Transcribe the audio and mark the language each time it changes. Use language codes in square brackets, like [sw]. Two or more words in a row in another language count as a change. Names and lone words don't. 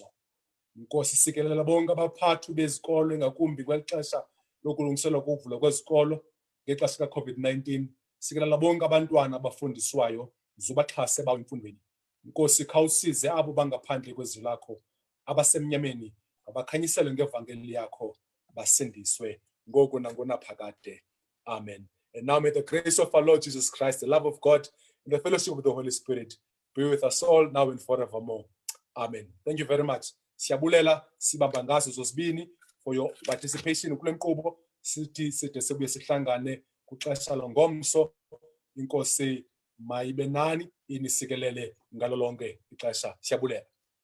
[xh] Nkosi sikelela bonke abaphathi bezikolo engakumbi kwelixesha lokulungiselwa kokuvula kwezikolo ngexesha ka-COVID-19. Sikelela bonke abantwana abafundiswayo zubaxhase bawo emfundweni. Nkosi khawusize abo bangaphandle kwezwi lakho abasemnyameni abakhanyisele ngevangeli yakho basindiswe ngoku nangonaphakade. Amen. [en] And now may the grace of our Lord Jesus Christ, the love of God, and the fellowship of the Holy Spirit be with us all now and forevermore. Amen. Thank you very much. [xh] Siyabulela sibamba ngazo zozibini [en] for your participation [xh] kule nkqubo. Sithi side sibuye sihlangane kuxesha longomso. Inkosi mayibe nani inisikelele ngalo lonke ixesha. Siyabulela.